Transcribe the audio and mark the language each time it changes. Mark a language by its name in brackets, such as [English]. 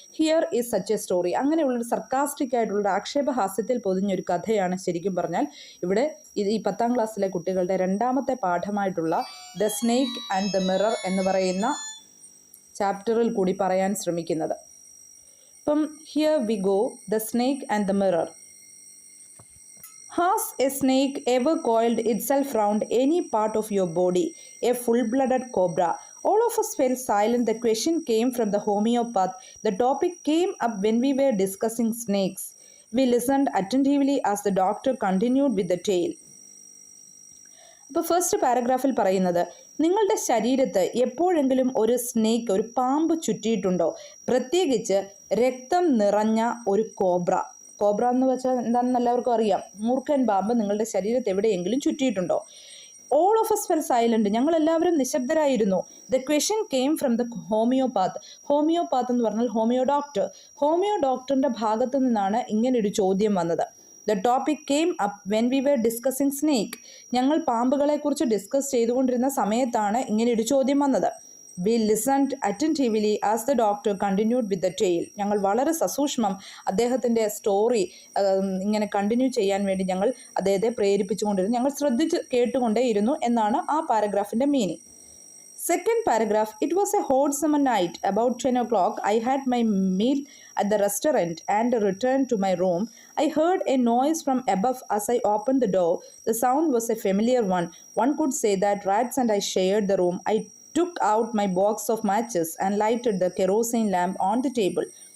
[English] Here is such a story. [Malayalam] അങ്ങനെയുള്ളൊരു sarcastic ആയിട്ടുള്ള ആക്ഷേപഹാസ്യത്തിൽ പൊതിഞ്ഞൊരു കഥയാണ് ശരിക്കും പറഞ്ഞാൽ ഇവിടെ ഈ 10ാം ക്ലാസ്സിലെ കുട്ടികളുടെ രണ്ടാമത്തെ പാഠമായിട്ടുള്ള the snake and the mirror എന്ന് പറയുന്ന ചാപ്റ്ററിൽ കൂടി പറയാൻ ശ്രമിക്കുന്നത്. [English] അപ്പം here we go, the snake and the mirror. Has a snake ever coiled itself round any part of your body? A full-blooded cobra? All of us fell silent. The question came from the homeopath. The topic came up when we were discussing snakes. We listened attentively as the doctor continued with the tale. [Malayalam] അപ്പോൾ first പാരഗ്രാഫിൽ പറയുന്നത്, നിങ്ങളുടെ ശരീരത്ത് എപ്പോഴെങ്കിലും ഒരു snake, ഒരു പാമ്പ് ചുറ്റിയിട്ടുണ്ടോ? പ്രത്യേകിച്ച് രക്തം നിറഞ്ഞ ഒരു കോബ്ര എന്ന് വെച്ചാൽ എന്താണെന്ന് എല്ലാവർക്കും അറിയാം. മൂർഖൻ പാമ്പ് നിങ്ങളുടെ ശരീരത്ത് എവിടെയെങ്കിലും ചുറ്റിയിട്ടുണ്ടോ? [English] All of us fell silent. [Malayalam] ഞങ്ങളെല്ലാവരും നിശബ്ദരായിരുന്നു. [English] The question came from the homeopath. [Malayalam] Homeopath എന്ന് പറഞ്ഞാൽ ഹോമിയോ ഡോക്ടറിൻ്റെ ഭാഗത്തു നിന്നാണ് ഇങ്ങനൊരു ചോദ്യം വന്നത്. [English] The topic came up when we were discussing snake. [Malayalam] ഞങ്ങൾ പാമ്പുകളെക്കുറിച്ച് ഡിസ്കസ് ചെയ്തുകൊണ്ടിരുന്ന സമയത്താണ് ഇങ്ങനെയൊരു ചോദ്യം വന്നത്. [English] We listened attentively as the doctor continued with the tale. [Malayalam] ഞങ്ങൾ വളരെ സസൂക്ഷ്മം അദ്ദേഹത്തിൻ്റെ സ്റ്റോറി ഇങ്ങനെ കണ്ടിന്യൂ ചെയ്യാൻ വേണ്ടി ഞങ്ങൾ അദ്ദേഹത്തെ പ്രേരിപ്പിച്ചുകൊണ്ടിരുന്നു. ഞങ്ങൾ ശ്രദ്ധിച്ച് കേട്ടുകൊണ്ടേയിരുന്നു എന്നാണ് ആ പാരഗ്രാഫിൻ്റെ meaning. [English] Second paragraph, it was a hot summer night. About 10 o'clock, I had my meal at the restaurant and returned to my room. I heard a noise from above as I opened the door. The sound was a familiar one. One could say that rats and I shared the room. I took out my box of matches and lighted the kerosene lamp on the table.